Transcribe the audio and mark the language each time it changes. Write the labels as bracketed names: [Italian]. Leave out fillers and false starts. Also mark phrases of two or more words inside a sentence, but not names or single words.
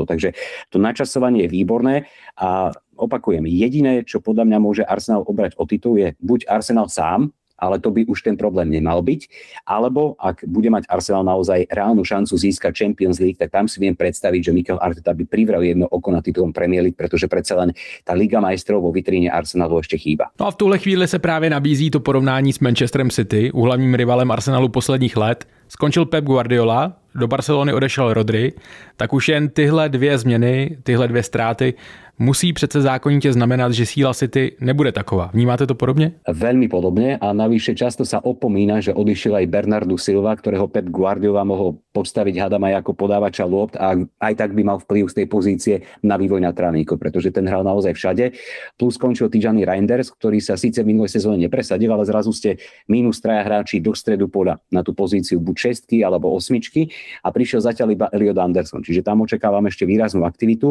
[Slovak] Takže to načasovanie je výborné a opakujem, jediné, čo podľa mňa môže Arsenal obrať o titul je buď Arsenal sám, ale to by už ten problém nemal byť, alebo ak bude mať Arsenal naozaj reálnu šancu získať Champions League, tak tam si viem predstaviť, že Mikel Arteta by privrel jedno oko na titulom Premier League, pretože predsa len tá Liga majstrov vo vitríne Arsenalu ešte chýba. [Czech] No a v tuhle chvíli se právě nabízí to porovnání s Manchesterem City, úhlavním rivalem Arsenalu posledních let. Skončil Pep Guardiola, do Barcelony odešel Rodri, tak už jen tyhle 2 změny, tyhle 2 ztráty musí přece zákonitě znamenat, že síla City nebude taková. Vnímáte to podobne? [Slovak] Veľmi podobne a navyše často sa opomína, že odišiel aj Bernardo Silva, ktorého Pep Guardiola mohol postaviť hádam aj ako podávača lôpt a aj tak by mal vplyv z tej pozície na vývoj na trávniku, pretože ten hral naozaj všade. Plus skončil Tijani Reinders, ktorý sa síce v minulej sezóne nepresadil, ale zrazu ste minus 3 hráči do stredu poľa na tú pozíciu buď 6 alebo 8 a prišiel zatiaľ iba Elliot Anderson, čiže tam očakávam ešte výraznú aktivitu.